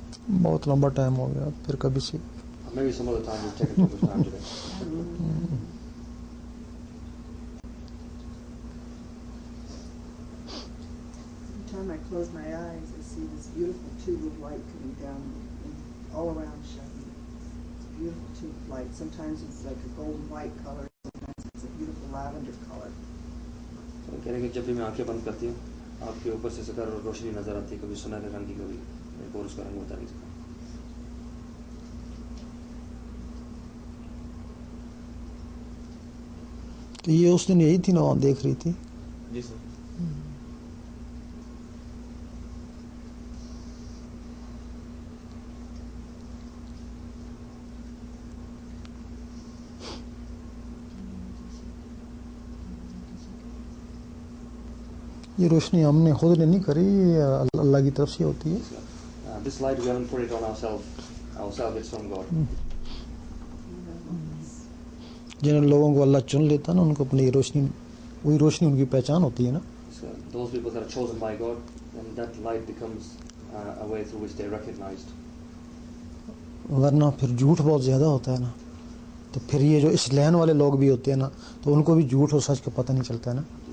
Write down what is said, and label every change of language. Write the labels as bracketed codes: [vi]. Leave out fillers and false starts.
[hi] बहुत लंबा टाइम हो गया, फिर कभी से [en] Maybe some other time we've taken too much time today. Every time I close my eyes, I see this beautiful tube of light coming down all around Shahid. It's a beautiful tube of light. Sometimes it's like a golden white color, sometimes it's a beautiful lavender color. [hi] तो कह रहे कि जब भी मैं आंखें बंद करती हूँ, आपके ऊपर से सकर रोशनी नजर आती है, कभी सुनहरे रंग की, कभी एक और उसका रंग होता है। तो ये उस दिन यही थी ना, वहाँ देख रही थी। जी सर। ये रोशनी हमने खुद ने नहीं करी, ये अल्लाह की तरफ से होती है। [en] This light we haven't put it on ourselves. It's from God. [hi] जिन लोगों को अल्लाह चुन लेता है ना, उनको अपनी रोशनी, वही रोशनी उनकी पहचान होती है ना। [en] Those people that are chosen by God, then that light becomes a way through which they are recognized. [hi] वरना फिर झूठ बहुत ज़्यादा होता है ना, तो फिर ये जो इस लहन वाले लोग भी होते हैं ना, तो उनको भी झूठ और सच का पता नहीं चलता है ना।